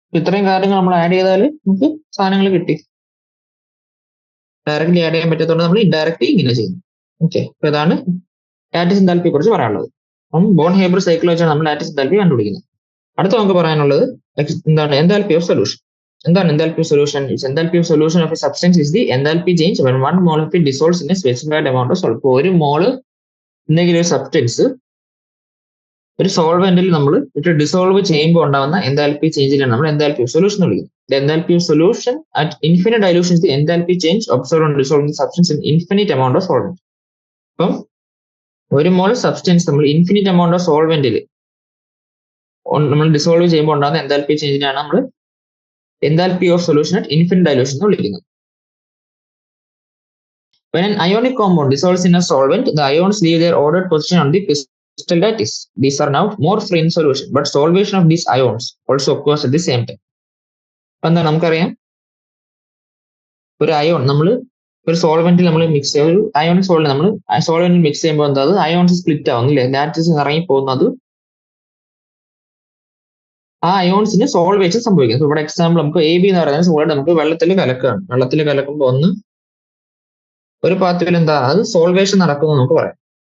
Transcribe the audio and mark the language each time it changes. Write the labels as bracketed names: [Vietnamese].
[Malayalam] ഇത്രയും കാര്യങ്ങൾ നമ്മൾ ആഡ് ചെയ്താൽ നമുക്ക് സാധനങ്ങൾ കിട്ടി. ഡയറക്റ്റ്ലി ആഡ് ചെയ്യാൻ പറ്റാത്തതുകൊണ്ട് നമ്മൾ ഇൻഡയറക്റ്റ്ലി ഇങ്ങനെ ചെയ്യുന്നു. ഓക്കെ, അപ്പൊ ഇതാണ് ലാറ്റിസ് എൻതാൽപ്പിയെ കുറിച്ച് പറയാനുള്ളത്. അപ്പം ബോൺ ഹേബർ സൈക്കിൾ വെച്ചാണ് നമ്മൾ ലാറ്റിസ് എൻതാൽപ്പി കണ്ടുപിടിക്കുന്നത്. അടുത്ത നമുക്ക് പറയാനുള്ളത് എന്താണ്, എൻതാൽപ്പി ഓഫ് സൊല്യൂഷൻ. എന്താണ് enthalpy of solution? [English] Enthalpy of solution of a substance is the enthalpy change when 1 mole of it dissolves in a specified amount of solvent. [Malayalam] ഒരു മോള് എന്തെങ്കിലും ഒരു സബ്സ്റ്റൻസ് ഒരു സോൾവെന്റിൽ നമ്മൾ ഡിസോൾവ് ചെയ്യുമ്പോൾ ഉണ്ടാവുന്ന എൻതാൽപ്പി ചേഞ്ചിനാണ് നമ്മൾ എൻതാൽപ്പി ഓഫ് സൊല്യൂഷൻ വിളിക്കുന്നത്. [English] The enthalpy of solution at infinite dilution is the enthalpy change observed on dissolving substance in infinite amount of solvent. [Malayalam] അപ്പം ഒരു മോൾ സബ്സ്റ്റൻസ് നമ്മൾ ഇൻഫിനിറ്റ് എമൗണ്ട് ഓഫ് സോൾവെന്റിൽ നമ്മൾ ഡിസോൾവ് ചെയ്യുമ്പോൾ ഉണ്ടാകുന്ന എൻതാൽപ്പി ചേഞ്ചിനാണ് നമ്മൾ enthalpy of solution at infinite dilution എന്ന് വിളിക്കുന്നത്. [English] When an ionic compound dissolves in a solvent, the ions leave their ordered position on the crystal lattice. These are now more free in solution, but solvation of these ions also occurs at the same time. [Malayalam] എന്താ നമുക്കറിയാം, ഒരു ion നമ്മൾ ഒരു സോൾവെന്റിൽ നമ്മൾ mix ചെയ്യുക, ഒരു ionic solvent നമ്മൾ സോൾവെന്റിൽ mix ചെയ്യുമ്പോൾ എന്താ അയോൺസ് സ്പ്ലിറ്റ് ആവുന്നില്ലേ, ലാറ്റിസ് ഇറങ്ങി പോകുന്നത് ആ അയോൺസിന് സോൾവേഷൻ സംഭവിക്കുന്നത്. ഇവിടെ എക്സാമ്പിൾ നമുക്ക് AB എന്ന് പറയുന്നത് സോളിഡ് നമുക്ക് വെള്ളത്തിൽ കലക്കുകയാണ്. വെള്ളത്തിൽ കലക്കുമ്പോൾ ഒന്ന് ഒരു പാത്രത്തിൽ എന്താ അത് സോൾവേഷൻ നടക്കുന്നു നമുക്ക് പറയാം.